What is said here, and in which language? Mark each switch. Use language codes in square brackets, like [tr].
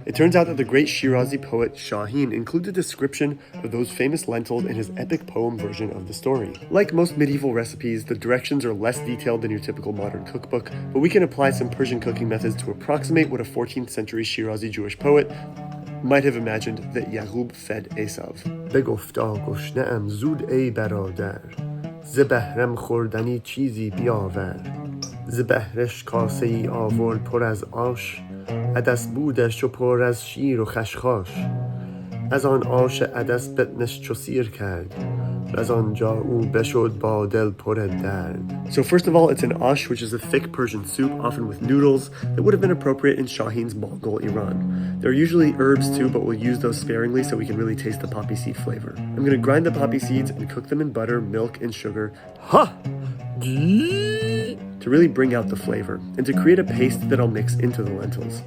[en] It turns out that the great Shirazi poet Shāhin included a description of those famous lentils in his epic poem version of the story. Like most medieval recipes, the directions are less detailed than your typical modern cookbook, but we can apply some Persian cooking methods to approximate what a 14th century Shirazi Jewish poet might have imagined that Yaghoub fed Esav. [fa] بگفتا گشنه‌ام زود ای برادر ز بهرم خوردنی چیزی بیاور ز بهرش کاسه ای آورد پر از آش عدس بودش و پر از شیر و خشخاش از آن آش عدس بطنش چو سیر کرد از آنجا او بشد با دل پر درد. [en] So first of all, it's an ash, which is a thick Persian soup, often with noodles, that would have been appropriate in Shāhin's Mongol Iran. There are usually herbs too, but we'll use those sparingly so we can really taste the poppy seed flavor. I'm going to grind the poppy seeds and cook them in butter, milk, and sugar. To really bring out the flavor, and to create a paste that I'll mix into the lentils.